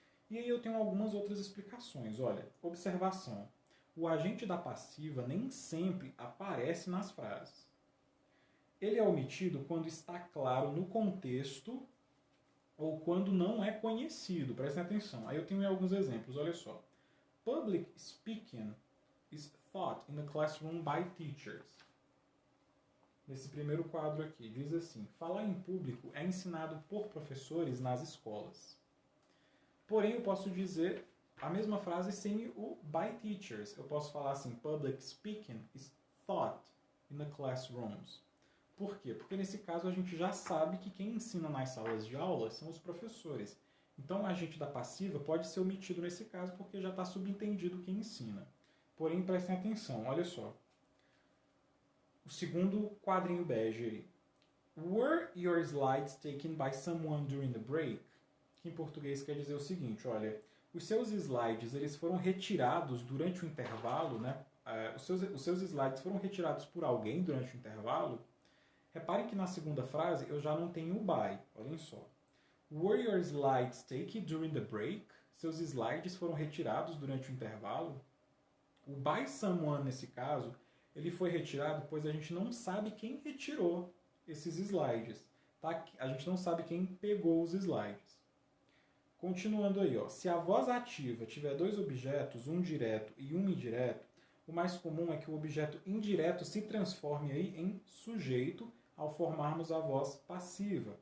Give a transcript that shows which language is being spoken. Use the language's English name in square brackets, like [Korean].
[Portuguese] E aí eu tenho algumas outras explicações. Olha, observação. O agente da passiva nem sempre aparece nas frases. Ele é omitido quando está claro no contexto ou quando não é conhecido. Prestem atenção. Aí eu tenho alguns exemplos. Olha só. [English] Public speaking is taught in the classroom by teachers. [Portuguese] Nesse primeiro quadro aqui, diz assim: falar em público é ensinado por professores nas escolas. Porém, eu posso dizer a mesma frase sem o by teachers. Eu posso falar assim: [English] public speaking is taught in the classrooms. [Portuguese] Por quê? Porque nesse caso a gente já sabe que quem ensina nas salas de aula são os professores. Então o agente da passiva pode ser omitido nesse caso porque já está subentendido quem ensina. Porém, prestem atenção, olha só. O segundo quadrinho bege aí. [English] Were your slides taken by someone during the break? [Portuguese] Que em português quer dizer o seguinte, olha, os seus slides eles foram retirados durante o intervalo, né? Os seus slides foram retirados por alguém durante o intervalo. Reparem que na segunda frase eu já não tenho o by, olhem só. [English] Were your slides taken during the break? [Portuguese] Seus slides foram retirados durante o intervalo. O by someone, nesse caso, ele foi retirado pois a gente não sabe quem retirou esses slides. Tá? A gente não sabe quem pegou os slides. Continuando aí, ó. Se a voz ativa tiver dois objetos, um direto e um indireto, o mais comum é que o objeto indireto se transforme aí em sujeito ao formarmos a voz passiva.